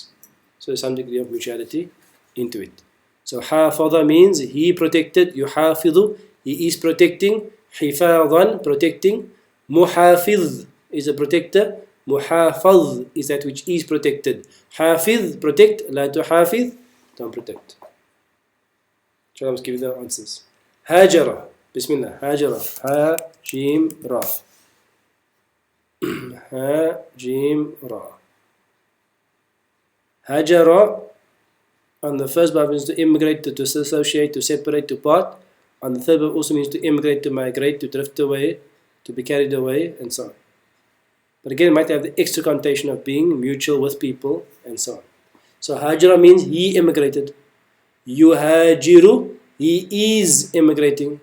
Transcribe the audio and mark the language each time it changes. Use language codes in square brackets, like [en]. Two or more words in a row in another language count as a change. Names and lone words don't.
[en] So there's some degree of mutuality into it. So hafadha means he protected, yuhafidhu, he is protecting, hifadhan, protecting, muhafiz is a protector, muhafaz is that which is protected. Hafiz, protect, [ar] لا تحافظ, [en] don't protect. Inshallah, let's give you the answers. [ar] هجر، بسم الله، هجر, ها، جيم، را. ها، جيم، را. [en] Hajara on the first bab means to immigrate, to disassociate, to separate, to part. On the third bab also means to immigrate, to migrate, to drift away, to be carried away, and so on. But again, it might have the extra connotation of being mutual with people, and so on. So hajara means he immigrated. Yuhajiru, he is immigrating.